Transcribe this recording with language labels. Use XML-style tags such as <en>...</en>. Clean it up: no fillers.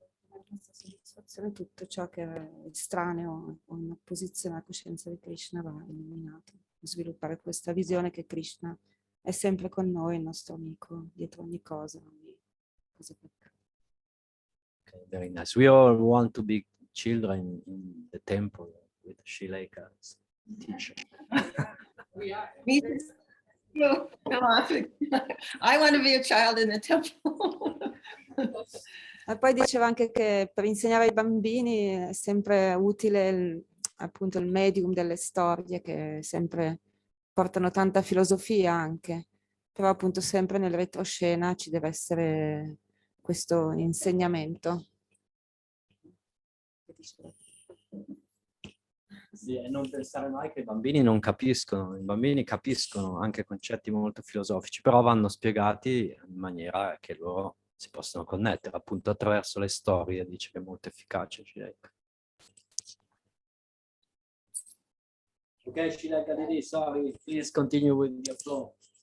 <it>La nostra soddisfazione, tutto ciò che è estraneo o in opposizione alla coscienza di Krishna va eliminato. Sviluppare questa visione che Krishna è sempre con noi, il nostro amico, dietro ogni cosa, ogni cosa che accade.</it> <en>Okay, very nice. We all want to be children in the temple with Srilekha as teacher. Me too. Come on. I want to be a child in the temple.</en> <it>E poi diceva anche che per insegnare ai bambini è sempre utile appunto il medium delle storie, che sempre portano tanta filosofia anche, però appunto sempre nel retroscena ci deve essere questo insegnamento. Sì, e non pensare mai che i bambini non capiscono. I bambini capiscono anche concetti molto filosofici, però vanno spiegati in maniera che loro si possano connettere, appunto attraverso le storie. Dice che è molto efficace Srilekha.</it> <en>Ok, Srilekha Didi, sorry, please continue with your flow.</en>